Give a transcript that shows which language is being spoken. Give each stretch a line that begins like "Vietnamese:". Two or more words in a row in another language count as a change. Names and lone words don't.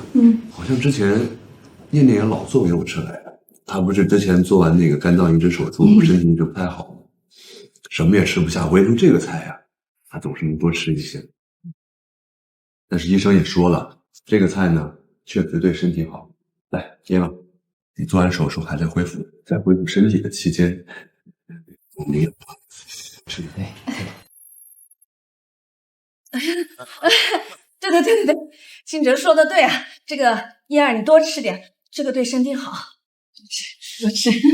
Chinese: 好像之前念念也老做给我吃来的。她不是之前做完那个肝脏移植手术，身体就不太好，什么也吃不下，唯独这个菜呀，她总是能多吃一些。但是医生也说了，这个菜呢，确實對身體好。來，嫣兒，你做完手術還在恢復身體的期間，你也吃點。对，金哲說的對啊，這個嫣兒你多吃點，這個對身體好，多吃。